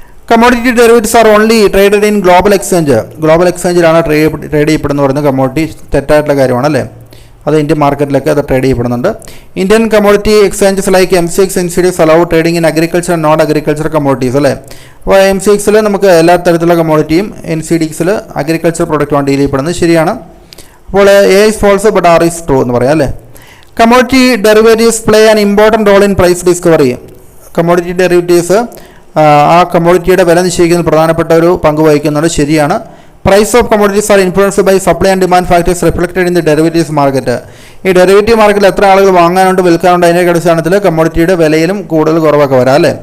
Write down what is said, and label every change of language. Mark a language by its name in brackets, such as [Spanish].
[English] Commodity derivatives are only traded in global exchange. [Malayalam] Global എക്സ്ചേഞ്ചിലാണ് trade ചെയ്യപ്പെടുന്ന പറയുന്നത് commodity തെറ്റായിട്ടുള്ള കാര്യമാണ് അല്ലേ. അത് ഇന്ത്യൻ മാർക്കറ്റിലൊക്കെ അത് ട്രേഡ് ചെയ്യപ്പെടുന്നുണ്ട്. [English] Indian commodity exchanges like MCX NCDEX allow trading in agriculture and non agriculture commodities അല്ലേ. [Malayalam] അപ്പോൾ MCXൽ നമുക്ക് എല്ലാ തരത്തിലുള്ള കമ്മോഡിറ്റിയും NCDEXൽ അഗ്രികൾച്ചർ പ്രൊഡക്റ്റുമാണ് ഡീൽ ചെയ്യപ്പെടുന്നത് ശരിയാണ്. അപ്പോൾ [English] A is false but R is true [Malayalam] എന്ന് പറയാം അല്ലേ. [English] Commodity derivatives play an important role in price discovery. [Malayalam] Commodity derivatives ആ കമ്മോഡിറ്റിയുടെ വില നിശ്ചയിക്കുന്നതിൽ പ്രധാനപ്പെട്ട ഒരു പങ്ക് വഹിക്കുന്നുണ്ട് ശരിയാണ്. [English] Price of commodities are influenced by supply and demand factors reflected in the derivatives market. [Malayalam] ഈ ഡെറിവേറ്റീവ് മാർക്കറ്റിൽ എത്ര ആളുകൾ വാങ്ങാനുണ്ട് വിൽക്കാനുണ്ട് അതിൻ്റെ അടിസ്ഥാനത്തിൽ കമ്മോഡിറ്റിയുടെ വിലയിലും കൂടുതൽ കുറവൊക്കെ വരാം അല്ലേ.